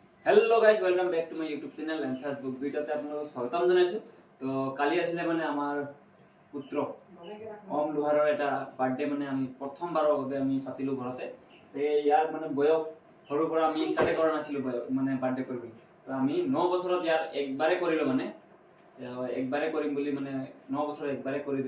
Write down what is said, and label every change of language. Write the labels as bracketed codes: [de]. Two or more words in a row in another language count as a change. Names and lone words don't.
[en] Hello guys welcome back to my YouTube channel and Facebook [as] ভিডিওতে আপোনালোকক স্বাগতম জনাইছো। তো কালি আছিলে মানে আমাৰ পুত্ৰ ওম লোহাৰৰ এটা বাৰ্থডে মানে আমি প্ৰথমবাৰৰ বাবে আমি পাতিলো ঘৰতে। ইয়াৰ মানে বয়স সৰুৰ পৰা আমি ষ্টাৰ্ট কৰা নাছিলো মানে বাৰ্থডে কৰিবলৈ। তো আমি 9 বছৰত ইয়াৰ একবাৰে কৰিলো মানে একবাৰে কৰিম বুলি মানে 9 বছৰ একবাৰে কৰি দিলো।